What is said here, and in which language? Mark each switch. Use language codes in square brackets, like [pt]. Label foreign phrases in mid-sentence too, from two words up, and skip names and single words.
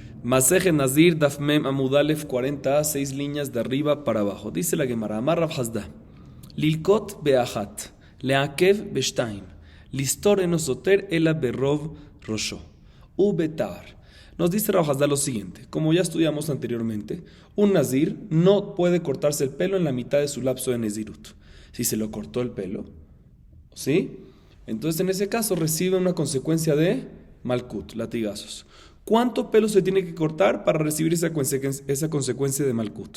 [he] מסכת נזיר דף מ עמוד א [es] 40, 6 líneas de arriba para abajo. Dice la Gemara, [he] אמר רב חסדא, ללקות באחת, לעכב בשתים, לסתור אין סותר אלא ברוב ראשו, ובתער. [es] Nos dice Rav Hasda lo siguiente, como ya estudiamos anteriormente, un nazir no puede cortarse el pelo en la mitad de su lapso de nezirut. Si se lo cortó el pelo, ¿sí? Entonces en ese caso recibe una consecuencia de malkut, latigazos. ¿Cuánto pelo se tiene que cortar para recibir esa consecuencia de malkut?